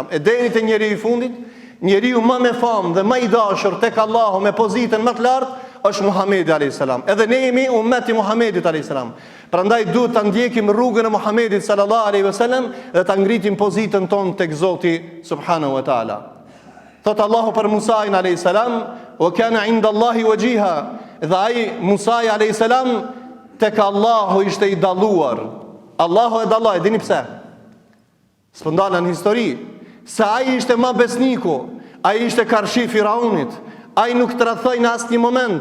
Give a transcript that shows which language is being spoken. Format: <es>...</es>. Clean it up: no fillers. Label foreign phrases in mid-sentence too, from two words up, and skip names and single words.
<sq>E deri te njeriu i fundit, njeriu më me famë dhe më i dashur tek Allahu me pozitën më të lartë është Muhamedi</sq> <ar>عليه السلام.</ar> <sq>Edhe ne jemi ummeti Muhamedit</sq> <ar>عليه السلام.</ar> <sq>Prandaj duhet ta ndjekim rrugën e Muhamedit</sq> <ar>صلى الله عليه وسلم</ar> <sq>dhe ta ngritim pozitën tonë tek Zoti</sq> <ar>سبحانه وتعالى.</ar> <sq>Thot Allahu për Musa</sq> <ar>عليه السلام, "وكان عند الله وجيها."</ar> <sq>Dhe ai Musa</sq> <ar>عليه السلام</ar> <sq>tek Allahu ishte i dalluar. Allahu e dalloi, e dini pse? S'po ndalen në histori. Se ai ishte më besniku, ai ishte karshi Firaunit, ai nuk tradhoi në asnjë moment.</sq>